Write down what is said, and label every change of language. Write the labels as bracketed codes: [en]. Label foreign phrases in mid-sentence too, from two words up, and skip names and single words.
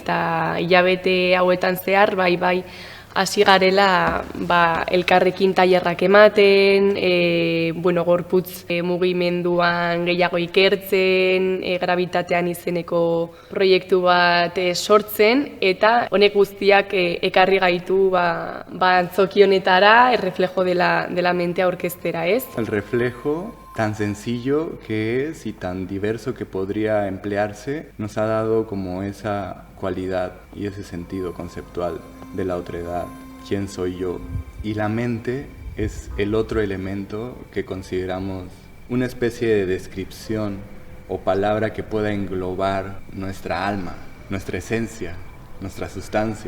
[eu] Eta hilabete hauetan zehar, bai, hasi garela elkarrekin tailerrak ematen, gorputz mugimenduan gehiago ikertzen, gravitatean izeneko proiektu bat sortzen, eta honek guztiak ekarri gaitu antzoki honetara, el reflejo de la mente aurkeztera, ez? [es] El reflejo tan sencillo que es y tan diverso que podría emplearse, nos ha dado como esa cualidad y ese sentido conceptual de la otredad, quién soy yo. Y la mente es el otro elemento que consideramos una especie de descripción o palabra que pueda englobar nuestra alma, nuestra esencia, nuestra sustancia.